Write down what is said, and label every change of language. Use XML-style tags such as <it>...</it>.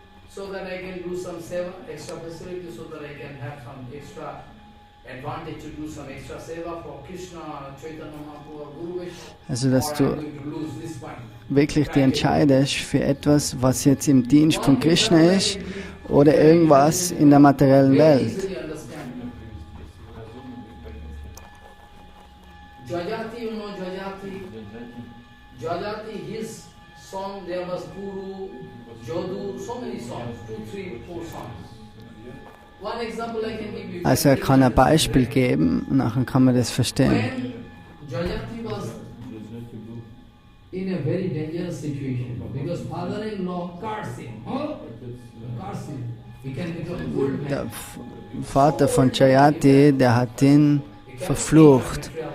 <en>so that I can do some seva, extra facility, so that I can have some extra advantage to do some extra seva for Krishna, Chaitanya Mahaprabhu, Guru Vaishnava.</en> <de>also dass du wirklich dich entscheidest für etwas, was jetzt im Dienst von Krishna ist oder irgendwas in der materiellen Welt.</de> <en>Jajati, you know Jajati, his song, there was Puru, Jodu, so many songs, 2, 3, 4 songs. One example I can give you.</en> <de>Also er kann ein Beispiel geben und nachher kann man das verstehen.</de> <en>When Jajati was in a very dangerous situation, because father-in-law cursed him. Cursed him. He can become an old man.</en> <de>Der Vater von Jayati, der hat ihn verflucht.</de>